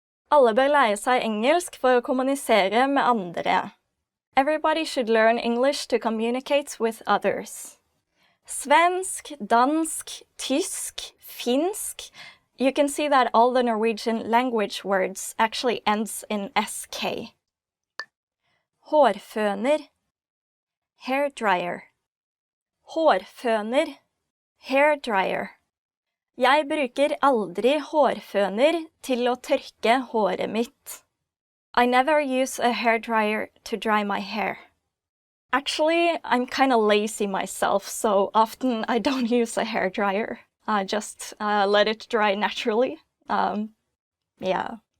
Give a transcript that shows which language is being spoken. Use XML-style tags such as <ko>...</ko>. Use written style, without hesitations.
<no>Alle bør lære seg engelsk for å kommunisere med andre.</no> <en>Everybody should learn English to communicate with others.</en> <no>Svensk, dansk, tysk, finsk.</no> <en>You can see that all the Norwegian language words actually ends in sk. Hårføner, hair dryer. Hårføner, hair dryer.</en> <no>Jeg bruker aldri hårføner til å tørke håret mitt.</no> <en>I never use a hairdryer to dry my hair. Actually, I'm kind of lazy myself, so often I don't use a hairdryer. I just let it dry naturally. Yeah.</en>